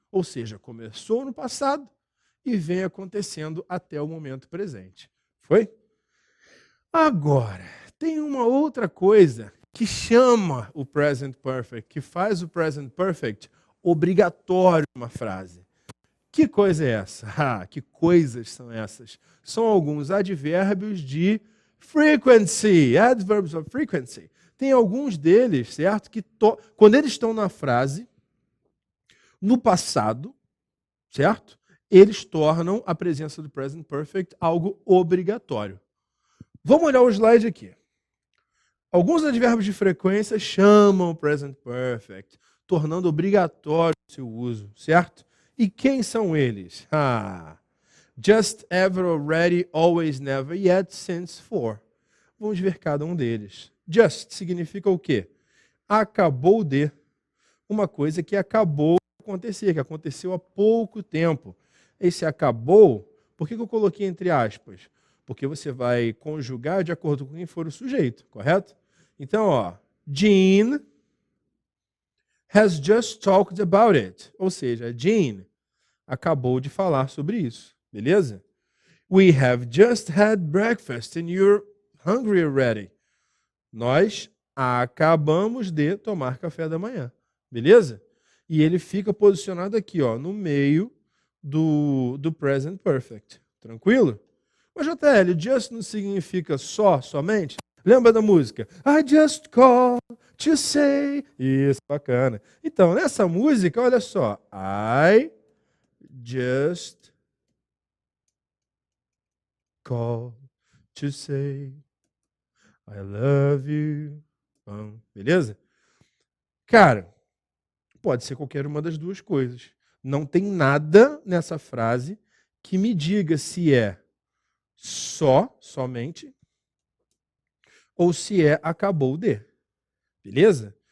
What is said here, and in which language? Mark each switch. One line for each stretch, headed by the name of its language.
Portuguese: Ou seja, começou no passado e vem acontecendo até o momento presente. Foi? Agora, tem uma outra coisa que chama o present perfect, que faz o present perfect obrigatório numa frase. Que coisa é essa? Que coisas são essas? São alguns advérbios de frequency, adverbs of frequency. Tem alguns deles, certo? Que quando eles estão na frase, no passado, certo? Eles tornam a presença do present perfect algo obrigatório. Vamos olhar o slide aqui. Alguns advérbios de frequência chamam o present perfect, tornando obrigatório o seu uso, certo? E quem são eles?
English: Just, ever, already, always, never, yet, since, for.
Portuguese: Vamos ver cada um deles. Just significa o quê? Acabou de. Uma coisa que acabou de acontecer, que aconteceu há pouco tempo. Esse acabou, por que eu coloquei entre aspas? Porque você vai conjugar de acordo com quem for o sujeito, correto? Então, ó,
English: Jean has just talked about it.
Portuguese: Ou seja, Jean acabou de falar sobre isso, beleza?
English: We have just had breakfast and you're hungry already.
Portuguese: Nós acabamos de tomar café da manhã, beleza? E ele fica posicionado aqui, ó, no meio do present perfect. Tranquilo? Mas, JL, just não significa somente? Lembra da música?
English: I just call to say.
Portuguese: Isso, bacana. Então, nessa música, olha só.
English: I just call to say I love you.
Portuguese: Beleza? Cara, pode ser qualquer uma das duas coisas. Não tem nada nessa frase que me diga se é somente, ou se é acabou de. Beleza?